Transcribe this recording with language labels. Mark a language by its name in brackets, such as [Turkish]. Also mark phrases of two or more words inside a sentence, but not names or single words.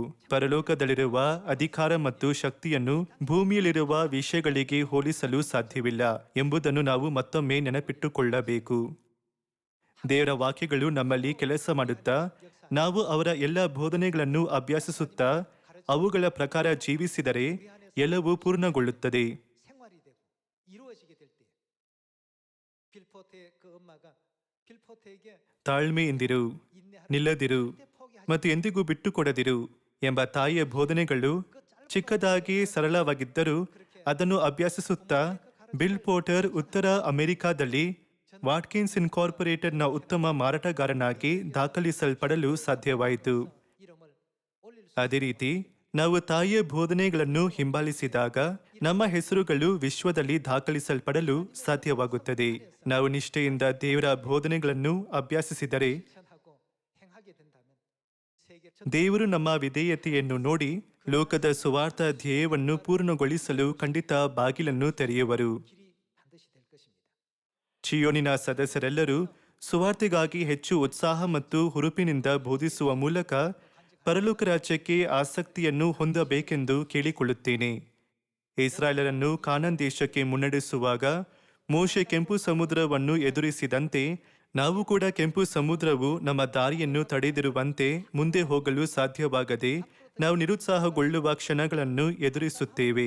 [Kannada] ಪರಲೋಕದಲ್ಲಿರುವ ಅಧಿಕಾರ ಮತ್ತು ಶಕ್ತಿಯನ್ನು ಭೂಮಿಯಲ್ಲಿರುವ ವಿಷಯಗಳಿಗೆ ಹೋಲಿಸಲು ಸಾಧ್ಯವಿಲ್ಲ ಎಂಬುದನ್ನು ನಾವು ಮತ್ತೊಮ್ಮೆ ನೆನಪಿಟ್ಟುಕೊಳ್ಳಬೇಕು. ದೇವರ ವಾಕ್ಯಗಳು ನಮ್ಮಲ್ಲಿ ಕೆಲಸ ಮಾಡುತ್ತಾ ನಾವು ಅವರ ಎಲ್ಲ ಬೋಧನೆಗಳನ್ನು ಅಭ್ಯಾಸಿಸುತ್ತಾ ಅವುಗಳ ಪ್ರಕಾರ ಜೀವಿಸಿದರೆ ಎಲ್ಲವೂ ಪೂರ್ಣಗೊಳ್ಳುತ್ತದೆ. [Korean] 생활이 되고 이루어지게 될 때 빌포트의 그 엄마가 빌포트에게 [Kannada] ತಾಳ್ಮೆಯಿಂದಿರು, [Korean] 인내하라 [Kannada] ನಿಲ್ಲದಿರು [Korean] 절대 포기하지 [Kannada] ಮತ್ತು ಎಂದಿಗೂ ಬಿಟ್ಟುಕೊಡದಿರು ಎಂಬ ತಾಯಿಯ ಬೋಧನೆಗಳು ಚಿಕ್ಕದಾಗಿ ಸರಳವಾಗಿದ್ದರೂ ಅದನ್ನು ಅಭ್ಯಾಸಿಸುತ್ತಾ ಬಿಲ್ ಪೋರ್ಟರ್ ಉತ್ತರ ಅಮೆರಿಕಾದಲ್ಲಿ ವಾಟ್ಕಿನ್ಸ್ ಇನ್ಕಾರ್ಪೊರೇಟೆಡ್ನ ಉತ್ತಮ ಮಾರಾಟಗಾರನಾಗಿ ದಾಖಲಿಸಲ್ಪಡಲು ಸಾಧ್ಯವಾಯಿತು. [Korean] 이름을 올릴 수 [Kannada] ಅದೇ ರೀತಿ ನಾವು ತಾಯಿಯ ಬೋಧನೆಗಳನ್ನು ಹಿಂಬಾಲಿಸಿದಾಗ ನಮ್ಮ ಹೆಸರುಗಳು ವಿಶ್ವದಲ್ಲಿ ದಾಖಲಿಸಲ್ಪಡಲು ಸಾಧ್ಯವಾಗುತ್ತದೆ. ನಾವು ನಿಷ್ಠೆಯಿಂದ ದೇವರ ಬೋಧನೆಗಳನ್ನು ಅಭ್ಯಾಸಿಸಿದರೆ [Korean] 실천하고 행하게 된다면 세계 [Kannada] ದೇವರು ನಮ್ಮ ವಿಧೇಯತೆಯನ್ನು ನೋಡಿ ಲೋಕದ ಸುವಾರ್ಥ ಧ್ಯೇಯವನ್ನು ಪೂರ್ಣಗೊಳಿಸಲು ಖಂಡಿತ ಬಾಗಿಲನ್ನು ತೆರೆಯುವರು. [Korean] 길이 반드시 될 것입니다. [Kannada] ಚಿಯೋನಿನ ಸದಸ್ಯರೆಲ್ಲರೂ ಸುವಾರ್ತೆಗಾಗಿ ಹೆಚ್ಚು ಉತ್ಸಾಹ ಮತ್ತು ಹುರುಪಿನಿಂದ ಬೋಧಿಸುವ ಮೂಲಕ ಪರಲೋಕ ರಾಜ್ಯಕ್ಕೆ ಆಸಕ್ತಿಯನ್ನು ಹೊಂದಬೇಕೆಂದು ಕೇಳಿಕೊಳ್ಳುತ್ತೇನೆ. ಇಸ್ರಾಯೇಲರನ್ನು ಕಾನಾನ್ ದೇಶಕ್ಕೆ ಮುನ್ನಡೆಸುವಾಗ ಮೋಶೆ ಕೆಂಪು ಸಮುದ್ರವನ್ನು ಎದುರಿಸಿದಂತೆ ನಾವು ಕೂಡ ಕೆಂಪು ಸಮುದ್ರವು ನಮ್ಮ ದಾರಿಯನ್ನು ತಡೆದಿರುವಂತೆ ಮುಂದೆ ಹೋಗಲು ಸಾಧ್ಯವಾಗದೆ ನಾವು ನಿರುತ್ಸಾಹಗೊಳ್ಳುವ ಕ್ಷಣಗಳನ್ನು ಎದುರಿಸುತ್ತೇವೆ.